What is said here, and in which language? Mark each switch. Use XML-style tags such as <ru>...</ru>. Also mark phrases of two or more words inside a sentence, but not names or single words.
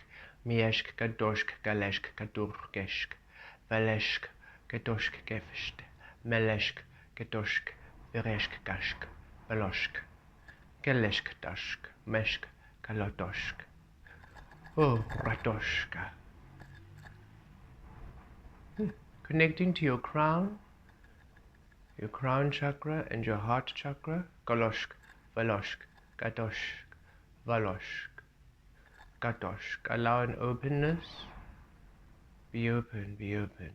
<en>Mieshk katoshk kaleshk katurkeshk. Veleshk katoshk kefsht. Meleshk katoshk vereshk kashk. Veloshk keleshk tashk. Meshk kalotoshk. Oh, Ratoshka. Connecting to your crown chakra and your heart chakra. Kaloshk, Valoshk, Katoshk, Valoshk, Katoshk. Allow an openness. Be open, be open.</en>